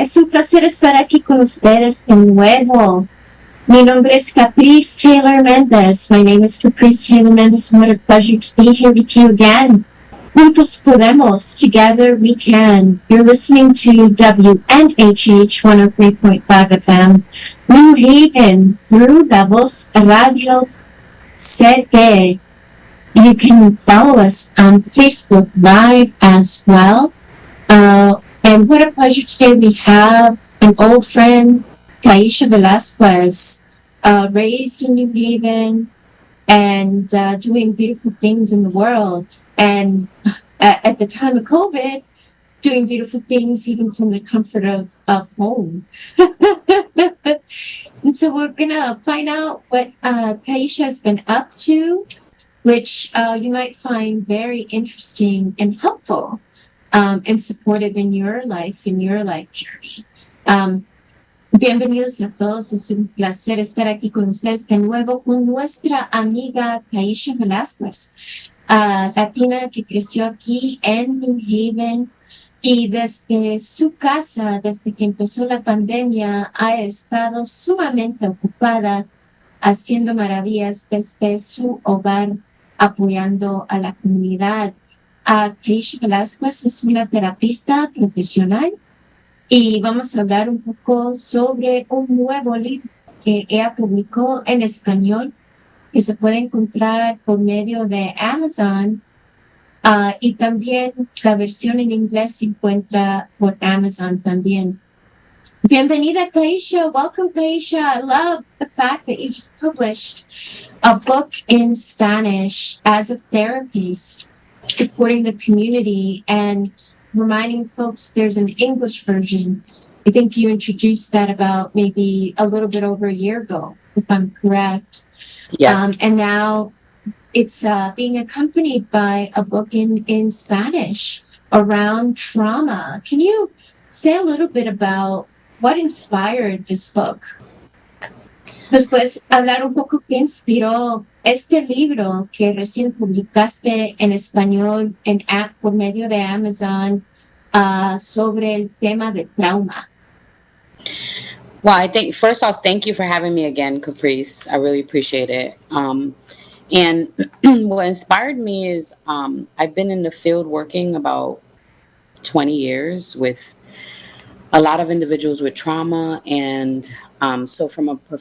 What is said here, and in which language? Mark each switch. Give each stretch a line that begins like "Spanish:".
Spanish: placer estar aquí con ustedes de nuevo. Mi nombre es Caprice Taylor Méndez.
English: My name is Caprice Taylor Méndez. What a pleasure to be here with you again.
Spanish: Juntos podemos.
English: Together we can. You're listening to WNHH 103.5 FM, New Haven, through La Voz Radio CD. You can follow us on Facebook Live as well. And what a pleasure today we have an old friend, KYISHA VELAZQUEZ, raised in New Haven and doing beautiful things in the world. And at the time of COVID, doing beautiful things even from the comfort of home. And so we're going to find out what KYISHA has been up to, which you might find very interesting and helpful. And supportive in your life journey.
Spanish: Bienvenidos a todos, es un placer estar aquí con ustedes de nuevo con nuestra amiga KYISHA VELAZQUEZ, latina que creció aquí en New Haven y desde su casa, desde que empezó la pandemia, ha estado sumamente ocupada haciendo maravillas desde su hogar, apoyando a la comunidad. KYISHA VELAZQUEZ es una terapista profesional y vamos a hablar un poco sobre un nuevo libro que ella publicó en español que se puede encontrar por medio de Amazon y también la versión en inglés se encuentra por Amazon también. Bienvenida, KYISHA.
English: Welcome,
Spanish: KYISHA.
English: I love the fact that you just published a book in Spanish as a therapist, supporting the community and reminding folks there's an English version. I think you introduced that about maybe a little bit over a year ago, if I'm correct. Yes. And now it's being accompanied by a book in Spanish around trauma. Can you say a little bit about what inspired this book?
Spanish: Después, hablar un poco qué inspiró este libro que recién publicaste en español por medio de Amazon sobre el tema de trauma.
English: Well, I think first off, thank you for having me again, Caprice. I really appreciate it. And what inspired me is I've been in the field working about 20 years with a lot of individuals with trauma, and so from a